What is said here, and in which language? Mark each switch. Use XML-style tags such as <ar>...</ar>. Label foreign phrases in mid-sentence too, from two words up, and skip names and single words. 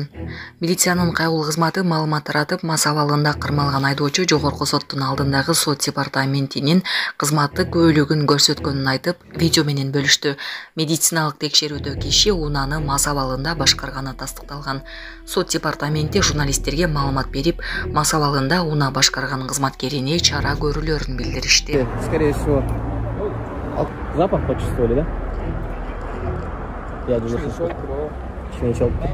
<ky>Милициянын кайгыл кызматы маалымат таратып, мас абалында кармалган айдоочу жогорку соттун алдындагы сот департаментинин кызматтык көйлөгүн көрсөткөнүн айтып, видео менен бөлүштү. Медициналык текшерүүдө киши унааны мас абалында башкарганы тастыкталган. Сот департаменти журналисттерге маалымат берип, мас абалында унаа башкарган кызматкерине чара көрүлөрүн билдиришти.</ky> <ru>Скорее всего, запах почувствовали, да? Я даже слышал. Начал.</ru>